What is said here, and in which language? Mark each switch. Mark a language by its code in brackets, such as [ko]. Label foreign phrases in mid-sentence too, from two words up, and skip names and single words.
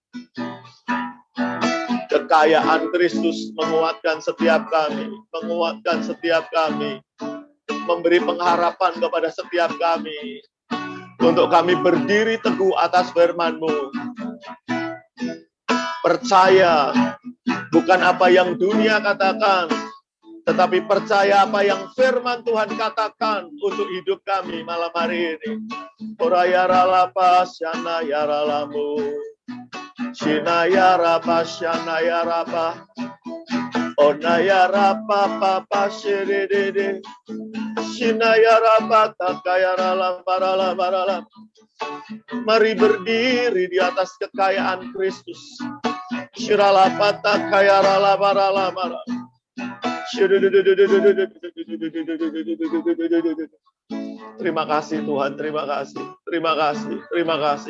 [id] Kekayaan Kristus menguatkan setiap kami, menguatkan setiap kami, memberi pengharapan kepada setiap kami, untuk kami berdiri teguh atas firman-Mu. Percaya bukan apa yang dunia katakan, tetapi percaya apa yang firman Tuhan katakan untuk hidup kami malam hari ini. Oraya ralapa syana ya ralamu, shina ya rapa syana ya rapa, ona ya rapa papa shiridede, shina ya rapa takaya ralapa ralapa ralapa. Mari berdiri di atas kekayaan Kristus. Shiralapata kaya ralapa ralapa. Terima kasih Tuhan, terima kasih, terima kasih, terima kasih.